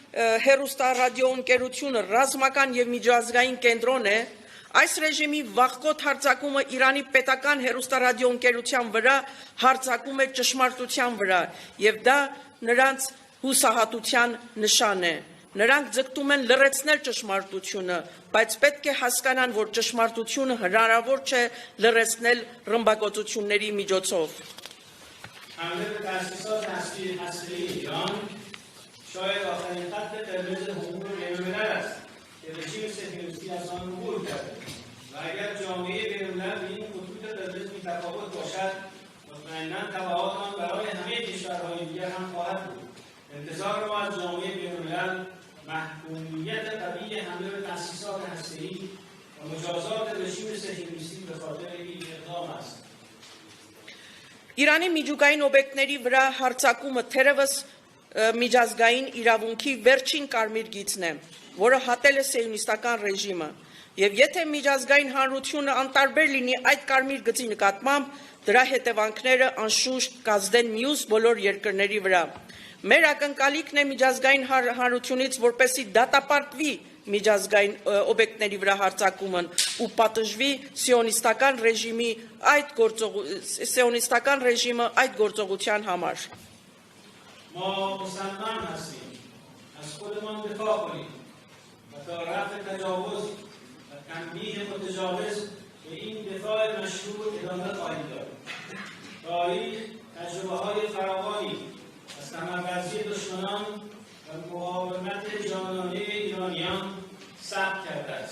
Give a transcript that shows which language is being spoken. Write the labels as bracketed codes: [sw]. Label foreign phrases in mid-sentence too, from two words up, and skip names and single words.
[hy] հեռուստառադիոընկերությունը ռազմական եւ միջազգային կենտրոն է։ Այս ռեժիմի վաղկոտ հարձակումը Իրանի պետական հեռուստառադիոընկերության վրա հարձակում է ճշմարտության վրա եւ դա նրանց հուսահատության նշան է։ Նրանք ձգտում են լրացնել ճշմարտությունը, բայց պետք է հասկանան, որ ճշմարտությունը հնարավոր չէ լրացնել ռմբակոծությունների միջոցով։ [fa] حمله به تأسیسات هسته‌ای ایران شاید آخرین خط قرمز حقوق بین‌الملل است که رژیم صهیونیستی از آن عبور کرده و اگر جامعه بین‌الملل به این خطوط قرمز بی‌تفاوت باشد مطمئناً تبعات آن برای همه کشورهای دیگر هم خواهد بود. انتظار ما از جامعه بین‌الملل محکومیت قوی حمله به تأسیسات هسته‌ای و مجازات رژیم صهیونیستی به خاطر این اقدام است. [hy] Իրանի միջուկային օբյեկտների վրա հարձակումը թերևս միջազգային իրավունքի վերջին կարմիր գիծն է, որը հատել է սիոնիստական ռեժիմը, եւ եթե միջազգային հանրությունը անտարբեր լինի այդ կարմիր գծի նկատմամբ, դրա հետևանքները անշուշտ կազդեն մյուս բոլոր երկրների վրա։ Մեր ակնկալիքն է միջազգային հանրությունից, որպեսզի դատապարտվի միջազգային օբյեկտների վրա հարձակումն ու պատժվի սիոնիստական ռեժիմը այդ գործողության համար։ [fa] ما مصمم هستیم از خودمان دفاع کنیم و تا رفع تجاوز و تنبیه متجاوز به این دفاع مشروع ادامه خواهیم داد. تاریخ تجربه‌های فراوانی از کمربندی دشمنان و مقاومت جانانه ایرانیان ثبت کرده است.